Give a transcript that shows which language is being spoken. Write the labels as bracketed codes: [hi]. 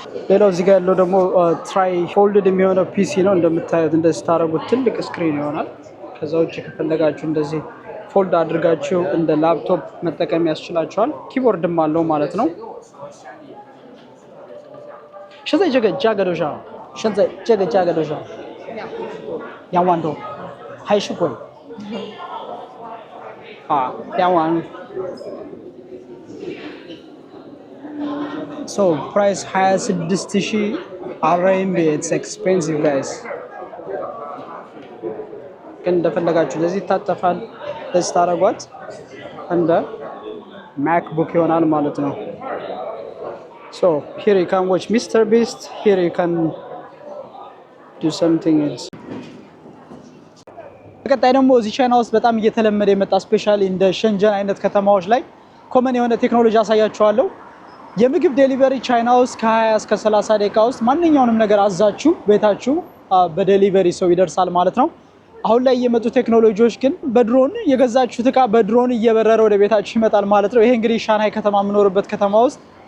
[am] ሌላው እዚህ ጋር ያለው ደግሞ ትራይፎልድ የሚሆነው ፒሲ ነው። እንደምታዩት እንደዚህ ታደርጉት ትልቅ ስክሪን ይሆናል። ከዛ ውጭ ከፈለጋችሁ እንደዚህ ፎልድ አድርጋችሁ እንደ ላፕቶፕ መጠቀም ያስችላችኋል። ኪቦርድም አለው ማለት ነው። [zh] 现在这个价格多少？现在这个价格多少？2万多，还是贵啊？2万。 [en] So price 26,000 RMB. It's expensive, guys. [am] ግን እንደፈለጋችሁ ለዚህ ታጠፋል። ለዚህ ታረጓት እንደ MacBook ይሆናል ማለት ነው። [en] So here you can watch Mr. Beast. Here you can do something else. [am] በቀጣይ ደግሞ እዚህ ቻይና ውስጥ በጣም እየተለመደ የመጣ ስፔሻሊ እንደ ሸንጀን አይነት ከተማዎች ላይ ኮመን የሆነ ቴክኖሎጂ አሳያችኋለሁ። የምግብ ዴሊቨሪ ቻይና ውስጥ ከ20 እስከ 30 ደቂቃ ውስጥ ማንኛውንም ነገር አዛችሁ ቤታችሁ በዴሊቨሪ ሰው ይደርሳል ማለት ነው። አሁን ላይ የመጡ ቴክኖሎጂዎች ግን በድሮን የገዛችሁት እቃ በድሮን እየበረረ ወደ ቤታችሁ ይመጣል ማለት ነው። ይሄ እንግዲህ ሻንጋይ ከተማ የምኖርበት ከተማ ውስጥ